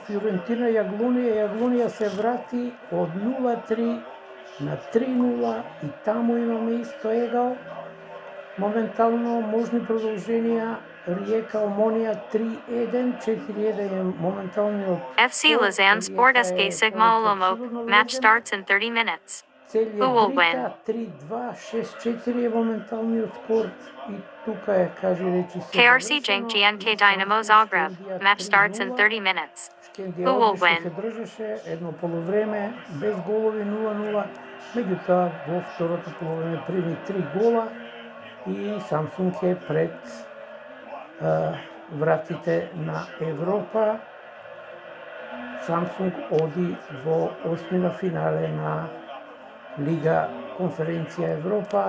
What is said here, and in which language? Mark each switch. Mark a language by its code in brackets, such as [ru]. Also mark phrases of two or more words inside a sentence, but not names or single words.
[mk] Фиорентина Јаглонија се врати од 0-3 на 3-0 и таму имаме исто егал. Моментално можни продолженија, Риека Омонија 3-1, 4-1 е моменталниот. [en] FC Lausanne Sport SK Sigma Olomouc, match starts in 30 minutes. Who will win? [mk] 3-2, 6-4 е моменталниот скор и тука е, кажи речи се. [en] KRC Genk GNK Dynamo Zagreb, match starts in 30 minutes. Who will win? [mk] Се држеше едно полувреме без голови 0-0, меѓутоа во второто полувреме прими 3 гола. И Самсунг е пред вратите на Европа. Самсунг оди во осмина финале на Лига Конференција Европа.